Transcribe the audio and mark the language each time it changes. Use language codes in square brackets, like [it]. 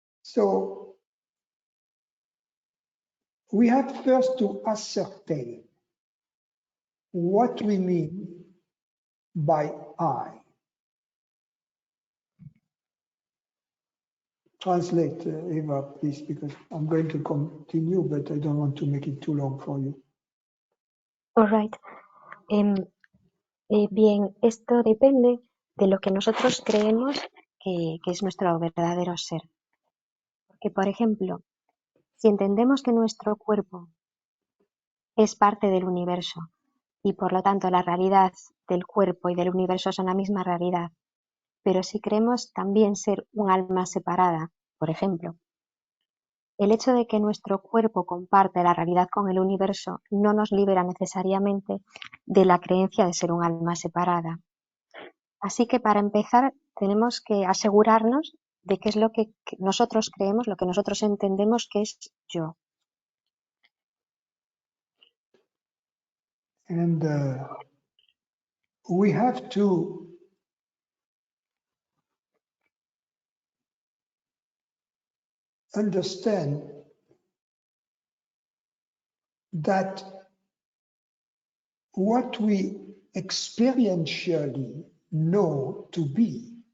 [en] So we have first to ascertain what we mean by I. Translate, Eva, please, because I'm going to continue, but I don't want to make it too long for you. All right. [es] Bien, esto depende de lo que nosotros creemos que es nuestro verdadero ser. Porque, por ejemplo, si entendemos que nuestro cuerpo es parte del universo y por lo tanto la realidad del cuerpo y del universo son la misma realidad. Pero si creemos también ser un alma separada, por ejemplo, el hecho de que nuestro cuerpo comparte la realidad con el universo no nos libera necesariamente de la creencia de ser un alma separada. Así que para empezar tenemos que asegurarnos de qué es lo que nosotros creemos, lo que nosotros entendemos que es yo. [en] And we have to understand that what we experientially know to be